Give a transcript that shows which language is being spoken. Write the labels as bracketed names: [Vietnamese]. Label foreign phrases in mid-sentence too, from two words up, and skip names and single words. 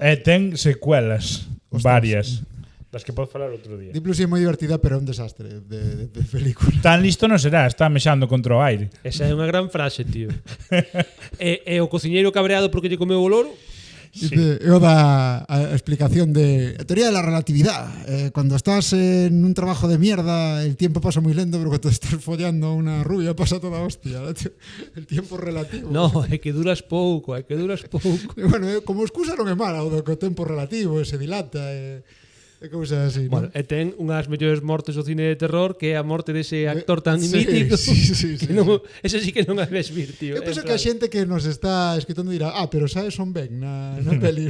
[Galician] E ten secuelas, [Spanish] Ostras. [Galician] varias, das que podo falar outro día. Deep Blue Sea é moi divertida, pero é un desastre de película. Tan listo non será, está mexando contra o aire. Esa é unha gran frase, tío. e o cociñeiro cabreado porque lle comeu o loro? Dice, eu da a explicación de a [Spanish] teoría de la relatividad. Cuando estás en un trabajo de mierda, el tiempo pasa muy lento, pero cuando estás follando a una rubia pasa toda hostia. El tiempo relativo. No, [Galician] é que duras pouco, é que duras pouco. [Spanish] E bueno, [Galician] como excusa non é mala o do que o tempo relativo se dilata e cousas así, Bueno, non? e ten unhas mellores mortes do cine de terror que é a morte dese actor tan Sí, mítico. sí, que non, ese sí que non a ves vir, tío. Eu penso En que a plan, xente que nos está escritando dirá pero sabes Son Ben na peli.